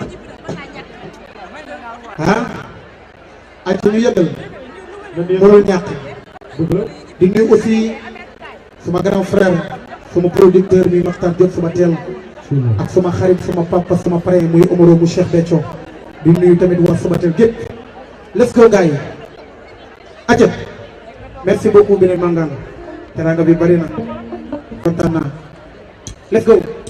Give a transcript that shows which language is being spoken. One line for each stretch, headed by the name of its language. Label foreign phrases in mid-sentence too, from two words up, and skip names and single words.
Wolof: ak ñu yëgal mënul ñàkk di nuyu aussi suma grand frère suma producteur mi Maxtaan Diop suma teel ak suma xarit suma papa suma parrain muy Omaro mu Cheikh Béthio di nuyu tamit waa suma teel gépp
English: let's go
Wolof: gars yi aja
French: merci beaucoup
Wolof: Binet Mangane teranga bi bari na kontaan naa
English: let's go